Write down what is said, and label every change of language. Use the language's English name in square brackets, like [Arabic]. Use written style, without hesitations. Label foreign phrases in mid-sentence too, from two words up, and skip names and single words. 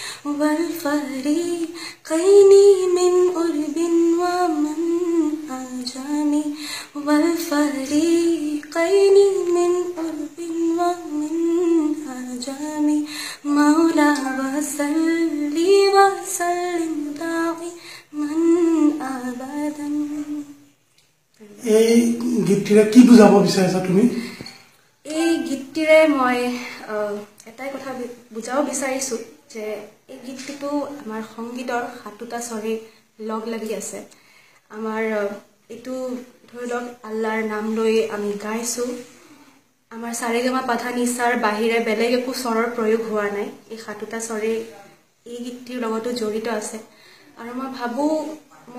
[Arabic] والفريقين من قرب ومن عجم والفريقين من قرب ومن عجم مولا وصلي وسلم دائما أبدا [Assamese] এই গীতটিৰে কি বুজাব বিচাৰিছা তুমি এই গীতটিৰে মই এটাই কথা বুজাব বিচাৰিছোঁ যে এই গীতটো আমাৰ সংগীতৰ সাতোটা স্বৰে লগ লাগি আছে আমাৰ এইটো ধৰি লওক আল্লাহৰ নাম লৈ আমি গাইছোঁ আমাৰ সাৰেগামা পাধা নিচাৰ বাহিৰে বেলেগ একো স্বৰৰ প্ৰয়োগ হোৱা নাই এই সাতোটা স্বৰে এই গীতটিৰ লগতো জড়িত আছে আৰু মই ভাবোঁ মোক